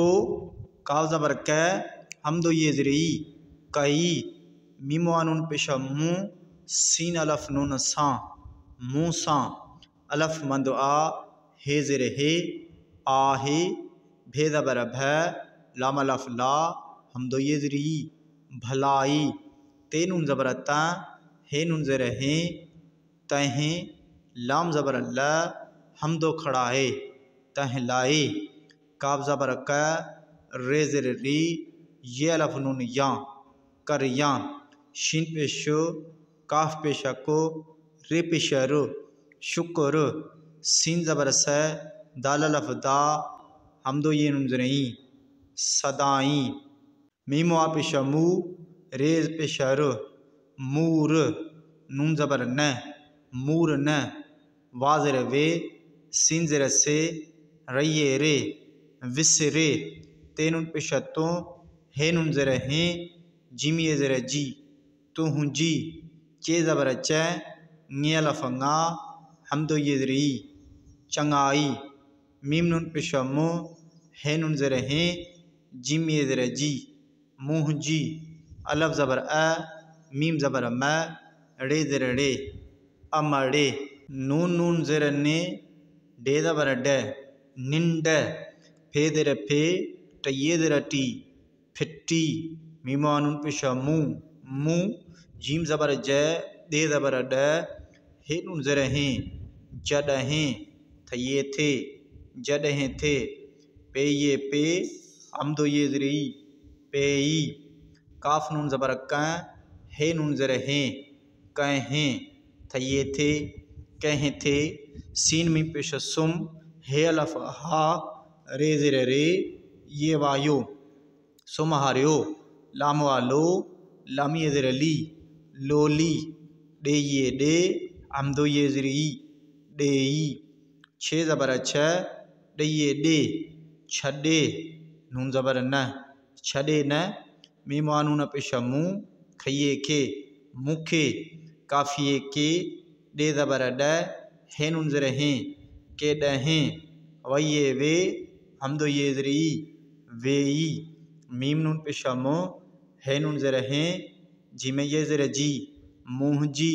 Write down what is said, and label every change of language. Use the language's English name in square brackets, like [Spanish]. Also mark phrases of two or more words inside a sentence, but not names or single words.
[Sindhi] काफ ज़बर क, हमदो ये ज़ेर ई, कई। मीमवा नून पेशा मु, सीन अलफ नून सा, मुँह सा। अलफ मंद आ, हे ज़ेर हे, आहे। भे ज़बर भ, लाम अलफ ला, हमदो ये ज़ेर ई, भलाई। ते नून ज़बर त, हे नून ज़ेर हे, तहें। लाम ज़बर ल, हमदो खड़ा है, तह लाए। काफ ज़बर क, रे ज़ेर री, ये अलफ नून या, कर या। शीन पेशो, काफ पेशा को, रे पेशा रु, शुक्र। सीन ज़बर से, दाल अलफ दा, हमदो ये नून ज़ेर ई, सदाई। मीम वा पेश मू, रेज पेश र, मूर। नून ज़बर न, मूर न। वाज़र वे, सीन ज़र से, रये रे, विसरे। ते नून पेश तो, हे नून ज़र हैं, जिम ये ज़र जी, तुहुंजी। चे ज़बर च, ङे अलिफ ङा, हमदो ये ज़री, चंगाई। मीम नून पेश मु, हे नून ज़र हैं, जिम ये ज़र जी, मुहजी। अलफ ज़बर अ, मीम ज़बर म, रे ज़र रे, अमड़े। नून नून ज़र ने, डे ज़बर ड, निंड। फे ज़र फे, टये ज़र टी, फिट्टी। मीम वा नून पेश मू, मू। जीम ज़बर ज, दे ज़बर ड, हे नून ज़र हैं, जडहें। थये थे, जडहें थे। पे ये पे, हमदो ये ज़री, पेई। काफ नून ज़बर क, हे नून ज़र हैं, कहें। थये थे, कहें थे। सीन मीम पेश सुम, हे अलिफ हा, रे ज़र रे, ये वायो, सुम हार्यो। लाम वालो, लाम ये ज़र ली, लोली। डे ये डे, हमदो ये ज़री, डेई। छे ज़बर छ, डे ये डे, छडे। नून ज़बर न, छडे न। मीम वा नून पेश मू, खये के, मुखे। काफिए के, डे ज़बर ड, हे नून ज़र हैं, के डहें। वये वे, हमदो ये ज़री, वेई। मीम नून पेश मु, हे नून ज़र हैं, जिम ये ज़र जी, मुहजी।